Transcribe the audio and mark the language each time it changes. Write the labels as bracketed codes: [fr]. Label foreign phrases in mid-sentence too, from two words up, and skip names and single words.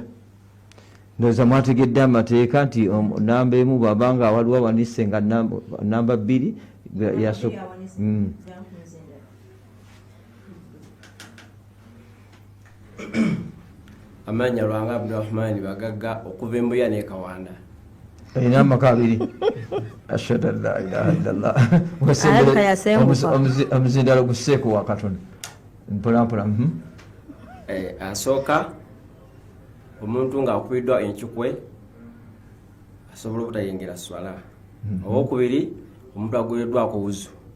[lg] Ndowooza mwategedde amateeka nti namba emu bwabanga waliwo awanise nga namba 2 yasooka. Amanya Lwanga Abdurrahman Bagagga okuva Embuya ne Kawanda. Ina amaka 2. [ar] أشهد أن لا إله إلا الله. [lg] Omuzindalo guseeko wa Katonda. Mpolampola. Asooka omuntu ng'akubiddwa enkikwe asobola obutayingira swala. Owokubiri omuntu agoyeddwako buzu.